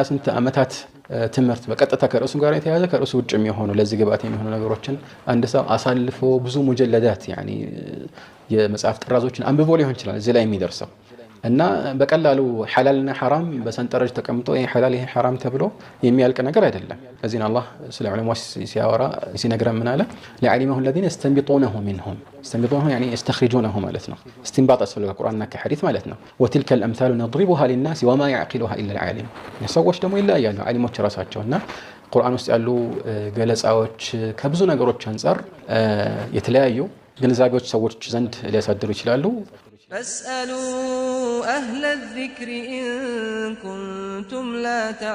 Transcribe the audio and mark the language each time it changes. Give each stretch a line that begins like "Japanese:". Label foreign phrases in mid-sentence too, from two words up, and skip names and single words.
Amharic: ስንት አመታት ትምህርት በቀጥታ ከርዕሱ ጋር የተያያዘ ከርዕሱ ውጭ የሚሆኑ ለዚህ ግብአት የሚሆኑ ነገሮችን አንድ ሰው አሳልፎ ብዙ
Arabic: مجلدات يعني
Amharic: የመጽሐፍ ጥራዞችን አንብቦ ሊሆን ይችላል እዚህ ላይ የሚደርሰው እና በቀላሉ ሐላልና ሐራም በሰንጠረዥ ተቀምጦ ይሄ ሐላል ይሄ ሐራም ተብሎ የሚያልቅ ነገር አይደለም ለዚህ አላህ ስለ ዑለማዎች ሲያወራ ሲነግረን ምን አለ ለዓሊመሁ
Arabic: الذين يستنبطونه منهم يستنبطونه يعني يستخرجونه
Amharic: ማለት ነው استنباط አስፈልጋ ቁርአንና ከሐዲስ ማለት ነው
Arabic: وتلك الامثال نضربها للناس وما يعقلها الا العالم
Amharic: ሰዎች ደግሞ ይለያያሉ ዓሊሞች ራሳቸውና ቁርአን ውስጥ ያሉ ገለጻዎች ከብዙ ነገሮች አንፃር የተለያዩ ግንዛቤዎች ሰዎች ዘንድ ሊያሳድሩ ይችላሉ
Arabic: فاسألوا أهل الذكر إن كنتم لا تعلمون